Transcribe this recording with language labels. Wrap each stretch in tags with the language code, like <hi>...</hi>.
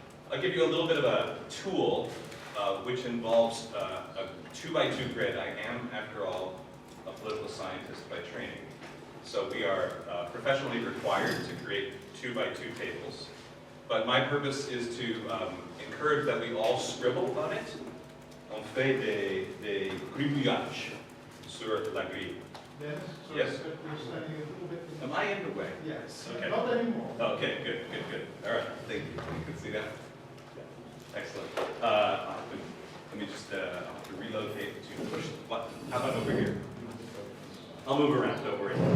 <en>I'll give you a little bit of a tool which involves a 2x2 grid. I am, after all, a political scientist by training. So we are professionally required to create 2x2 tables. But my purpose is to encourage that we all scribble on it.</en> <fr>On fait des gribouillages sur la grille.</fr> <en>Yes. So Yes. you're standing a little bit. Am I in the way? Yes. Okay. Not anymore. Okay, good. All right, thank you. You can see that? Excellent. Let me just, I'll have to relocate to push the button. How about over here? I'll move around, don't worry.</en>